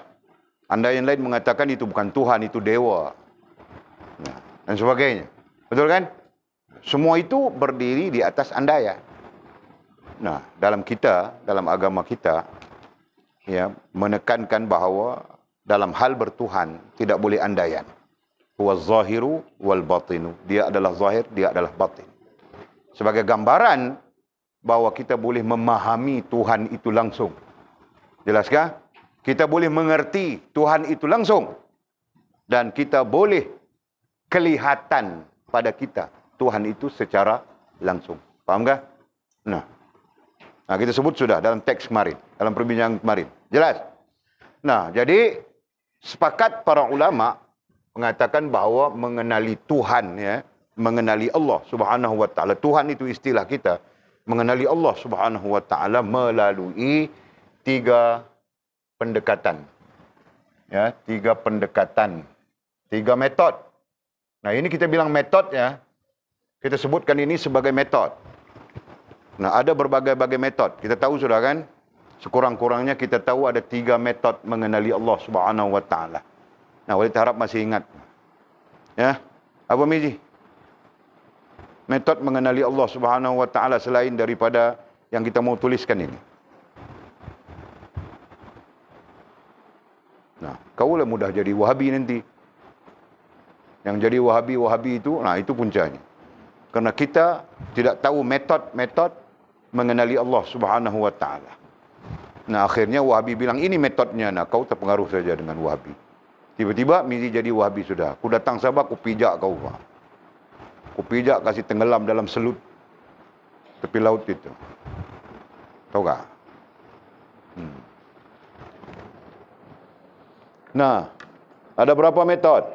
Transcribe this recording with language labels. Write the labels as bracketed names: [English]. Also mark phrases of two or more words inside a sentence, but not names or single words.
[Malay] Andaian lain mengatakan itu bukan Tuhan, itu dewa. Nah, dan sebagainya. Betul kan? Semua itu berdiri di atas andaian. Nah, dalam agama kita, ya, menekankan bahawa dalam hal bertuhan tidak boleh andaian. [Arabic] هو الظاهر والباطن. [Malay] Dia adalah zahir, dia adalah batin. Sebagai gambaran bahawa kita boleh memahami Tuhan itu langsung. Jelaskah? Kita boleh mengerti Tuhan itu langsung. Dan kita boleh kelihatan pada kita Tuhan itu secara langsung. Faham tak? Nah, kita sebut sudah dalam teks kemarin, dalam perbincangan kemarin. Jelas? Nah, jadi sepakat para ulama mengatakan bahawa mengenali Tuhan, ya, mengenali Allah [Arabic] سبحانه وتعالى. [Malay] Tuhan itu istilah kita. Mengenali Allah [Arabic] سبحانه وتعالى [Malay] melalui 3 pendekatan. Ya, 3 pendekatan. 3 metod. Nah, ini kita bilang metod, ya. Kita sebutkan ini sebagai metod. Nah, ada berbagai-bagai metod. Kita tahu sudah kan? Sekurang-kurangnya kita tahu ada 3 metod mengenali Allah [Arabic] سبحانه وتعالى. [Malay] Nah, Walid harap masih ingat. Ya. Apa Mizi? Metod mengenali Allah [Arabic] سبحانه وتعالى [Malay] selain daripada yang kita mau tuliskan ini. Nah, kaulah mudah jadi Wahabi nanti. Yang jadi Wahabi itu, nah itu puncanya. Karena kita tidak tahu metod-metod mengenali Allah [Arabic] سبحانه وتعالى. [Malay] Nah, akhirnya Wahabi bilang ini metodnya. Nah, kau terpengaruh saja dengan Wahabi. Tiba-tiba Mizi jadi Wahabi sudah. Aku datang Sabah, aku pijak kau. Aku pijak kasih tenggelam dalam selut tepi laut itu. Tahu tak? Nah, ada berapa metod?